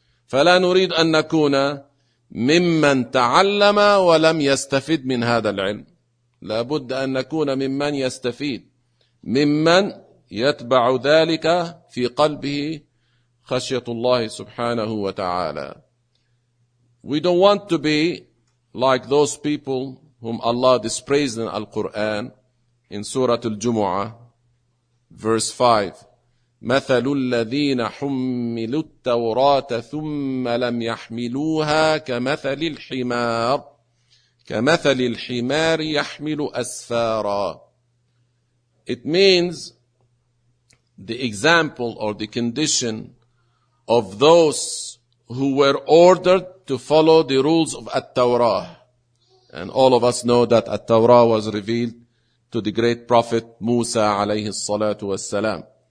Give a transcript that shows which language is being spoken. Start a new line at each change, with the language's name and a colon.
Arabic: فلا نريد أن نكون ممن تعلم ولم يستفد من هذا العلم. لابد أن نكون ممن يستفيد. ممن يتبع ذلك في قلبه خشية الله سبحانه وتعالى.
English: We don't want to be like those people whom Allah dispraised in Al-Quran in Surah Al-Jumu'ah, verse 5.
Arabic: مثل الذين حملوا التوراة ثم لم يحملوها كمثل الحمار كمثل الحمار يحمل أسفارا.
English: It means the example or the condition of those who were ordered to follow the rules of At-Tawrah. And all of us know that At-Tawrah was revealed to the great prophet Musa alayhi salatu wassalam.